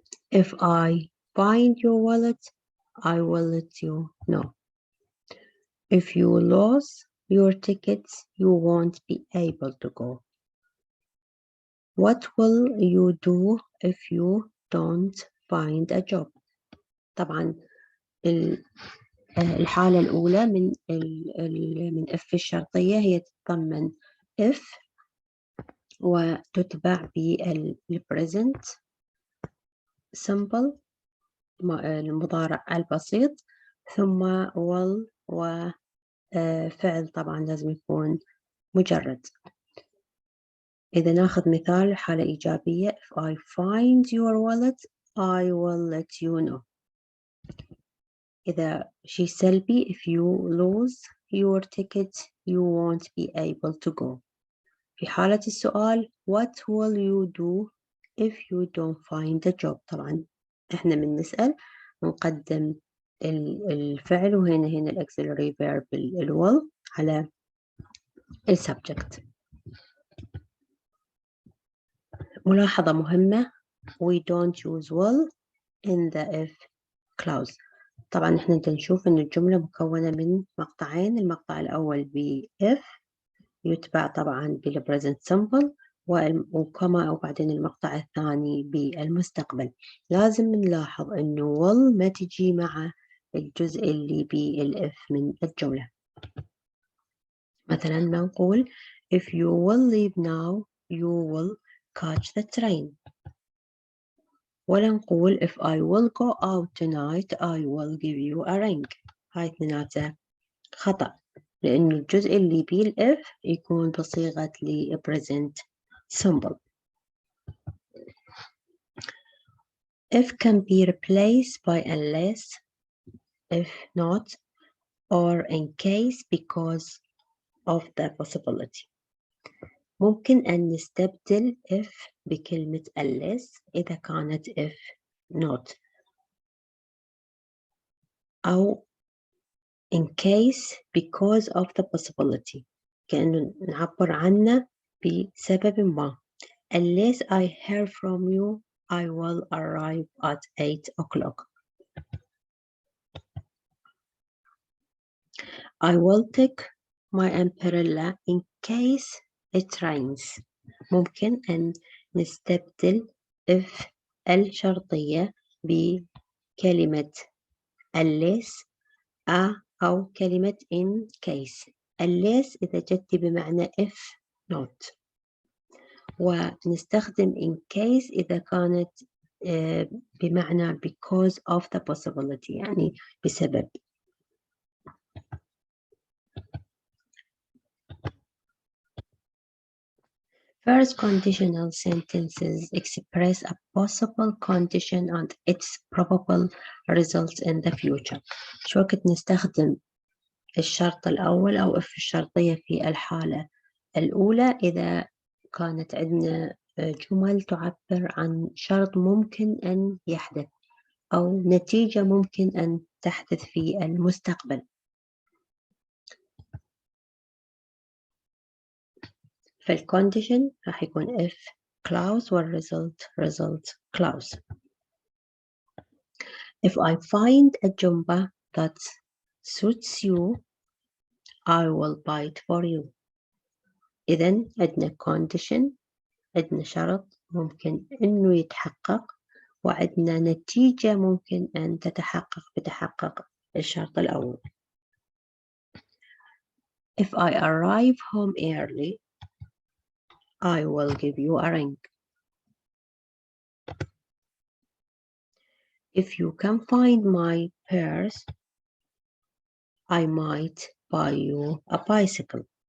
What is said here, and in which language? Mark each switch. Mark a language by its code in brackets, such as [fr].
[en] If I find your wallet, I will let you know. If you lose your tickets, you won't be able to go. What will you do if you don't find a job? [ar] طبعا الحالة الأولى من if الشرطية هي تتضمن if وتتبع بالpresent simple المضارع البسيط ثم will وفعل طبعا لازم يكون مجرد. إذا ناخذ مثال حالة إيجابية [en] if I find your wallet I will let you know. [ar] إذا شيء سلبي [en] if you lose your ticket you won't be able to go. [ar] في حالة السؤال [en] what will you do if you don't find a job؟ [ar] طبعا احنا من نسأل نقدم الفعل وهنا الauxiliary verb will على السبجكت. ملاحظة مهمة [en] we don't use will in the if clause. [ar] طبعا احنا نشوف ان الجملة مكونة من مقطعين. المقطع الأول ب if يتبع طبعا بالpresent simple وكما وبعدين المقطع الثاني بالمستقبل. لازم نلاحظ انه will ما تجي مع الجزء اللي بالif من الجملة. مثلا نقول [en] if you will leave now you will catch the train. [ar] ولا نقول [en] if I will go out tonight I will give you a ring. [ar] هاي اثنيناتها خطأ لأن الجزء اللي بالif يكون بصيغة present simple. [en] If can be replaced by unless, if not, or in case because of the possibility. [ar] ممكن أن نستبدل if بكلمة unless إذا كانت if not أو [en] in case because of the possibility [ar] كأنه نعبر عنه بسبب ما. [en] Unless I hear from you I will arrive at 8 o'clock. I will take my umbrella in case it rains. [ar] ممكن أن نستبدل if الشرطية بكلمة unless أو كلمة in case. unless إذا جت بمعنى if not ونستخدم in case إذا كانت بمعنى [en] because of the possibility [ar] يعني بسبب. [en] First conditional sentences express a possible condition and its probable results in the future. [ar] شو وقت نستخدم الشرط الأول أو if الشرطية في الحالة الأولى إذا كانت عندنا جمل تعبر عن شرط ممكن أن يحدث أو نتيجة ممكن أن تحدث في المستقبل. [en] فالcondition [ar] راح يكون [en] if clause والresult result clause. If I find a jumper that suits you I will buy it for you. [ar] إذن عندنا condition، عندنا شرط ممكن إنه يتحقق، وعندنا نتيجة ممكن أن تتحقق بتحقق الشرط الأول. [en] If I arrive home early, I will give you a ring. If you can find my purse, I might buy you a bicycle.